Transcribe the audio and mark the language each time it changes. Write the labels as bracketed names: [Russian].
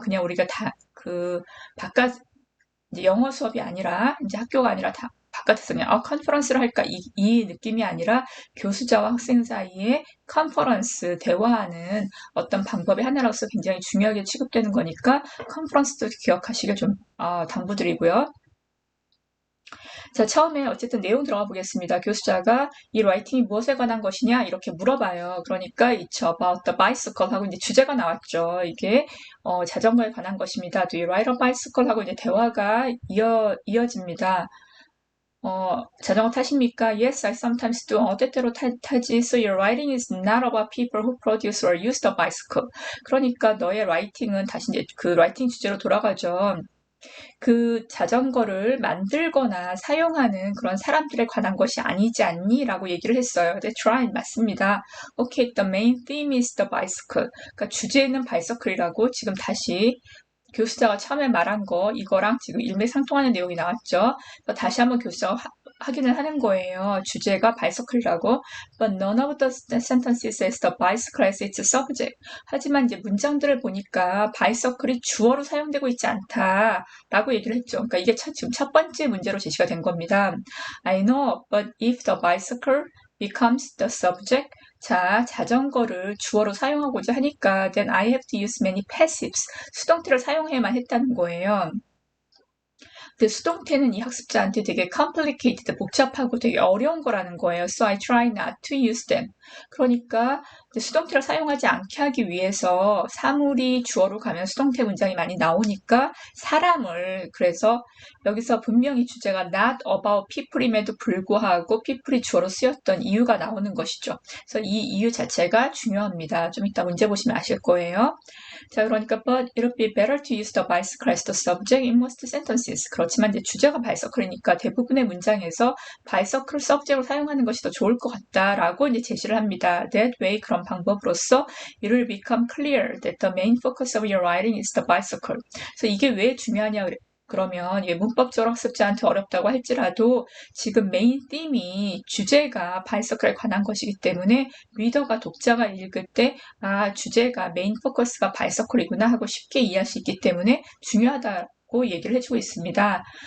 [Korean] 그냥 우리가 다 바깥 이제 영어 수업이 아니라 이제 학교가 아니라 다 바깥에서 그냥 컨퍼런스를 할까 이 느낌이 아니라 교수자와 학생 사이에 컨퍼런스 대화하는 어떤 방법의 하나로서 굉장히 중요하게 취급되는 거니까 컨퍼런스도 기억하시길 좀 당부드리고요. 자, 처음에 어쨌든 내용 들어가 보겠습니다. 교수자가 이 라이팅이 무엇에 관한 것이냐 이렇게 물어봐요. 그러니까 [English] it's about the bicycle [Korean] 하고 이제 주제가 나왔죠. 이게 자전거에 관한 것입니다. [English] Do you ride a bicycle [Korean] 하고 이제 대화가 이어집니다. 자전거 타십니까? [English] Yes, I sometimes do. [Korean] 때때로 타지. [English] So your writing is not about people who produce or use the bicycle. [Korean] 그러니까 너의 라이팅은 다시 이제 그 라이팅 주제로 돌아가죠. 그 자전거를 만들거나 사용하는 그런 사람들에 관한 것이 아니지 않니? 라고 얘기를 했어요. [English] That's right, [Korean] 맞습니다. [English] Okay, the main theme is the bicycle. [Korean] 그러니까 주제는 바이서클이라고 지금 다시 교수자가 처음에 말한 거 이거랑 지금 일맥상통하는 내용이 나왔죠. 다시 한번 교수자가 확인을 하는 거예요. 주제가 바이서클이라고. [English] But none of the sentences says the bicycle as its subject. [Korean] 하지만 이제 문장들을 보니까 바이서클이 주어로 사용되고 있지 않다라고 얘기를 했죠. 그러니까 이게 지금 첫 번째 문제로 제시가 된 겁니다. [English] I know, but if the bicycle becomes the subject, [Korean] 자, 자전거를 주어로 사용하고자 하니까 [English] then I have to use many passives. [Korean] 수동태를 사용해야만 했다는 거예요. 근데 수동태는 이 학습자한테 되게 complicated, 복잡하고 되게 어려운 거라는 거예요. [English] So I try not to use them. [Korean] 그러니까 수동태를 사용하지 않게 하기 위해서 사물이 주어로 가면 수동태 문장이 많이 나오니까 사람을, 그래서 여기서 분명히 주제가 [English] not about people [Korean] 임에도 불구하고 people이 주어로 쓰였던 이유가 나오는 것이죠. 그래서 이 이유 자체가 중요합니다. 좀 이따 문제 보시면 아실 거예요. 자, 그러니까 [English] but it would be better to use the bicycle as the subject in most sentences. [Korean] 그렇지만 이제 주제가 bicycle이니까 대부분의 문장에서 bicycle subject으로 사용하는 것이 더 좋을 것 같다라고 이제 제시를 합니다. [English] That way, [Korean] 그런 방법으로써 [English] it will become clear that the main focus of your writing is the bicycle. [Korean] 그래서 이게 왜 중요하냐 그러면 문법적으로 학습자한테 어렵다고 할지라도 지금 메인 띠임이 주제가 바이서클에 관한 것이기 때문에 리더가 독자가 읽을 때 주제가 메인 포커스가 바이서클이구나 하고 쉽게 이해할 수 있기 때문에 중요하다고 얘기를 해주고 있습니다.